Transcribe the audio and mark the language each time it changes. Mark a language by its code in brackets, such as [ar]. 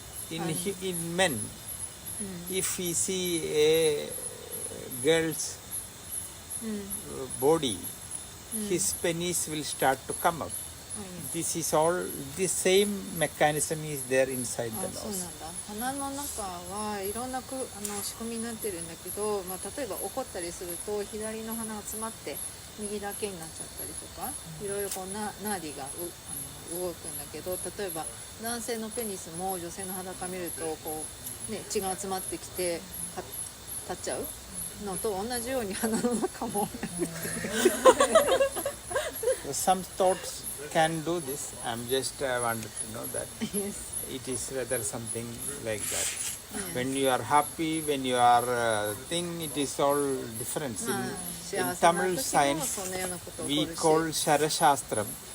[en] In men, if we see a girl's body, his penis will start to come up. This is all, this same mechanism is there inside the [ja] そう [en] nose. [ja] なんだ。鼻の中はいろんな仕組みになってるんだけど、例えば怒ったりすると左の鼻が詰まって右だけになっちゃったりとか、いろいろこうナーディが動くんだけど、例えば男性のペニスも女性の裸見るとこう、血が集まってきて立っちゃうのと同じように鼻の中も [en] Some thoughts can do this. I'm just wanted to know that it is rather something like that. When you are happy, when you are it is all different. In Tamil science, we call Sharashastram.